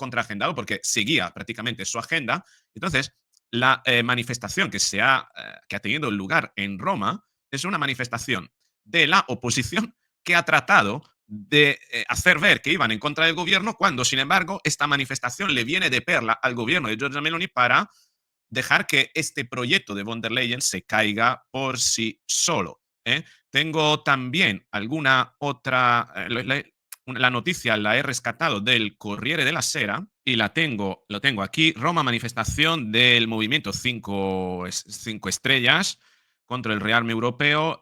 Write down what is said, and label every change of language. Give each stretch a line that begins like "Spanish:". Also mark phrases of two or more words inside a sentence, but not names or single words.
Spanish: Contraagendado porque seguía prácticamente su agenda. Entonces, la manifestación que ha tenido lugar en Roma es una manifestación de la oposición que ha tratado de hacer ver que iban en contra del gobierno, cuando, sin embargo, esta manifestación le viene de perla al gobierno de Giorgia Meloni para dejar que este proyecto de von der Leyen se caiga por sí solo. Tengo también alguna otra, la noticia la he rescatado del Corriere della Sera y lo tengo aquí. Roma, manifestación del movimiento 5 estrellas contra el rearme europeo.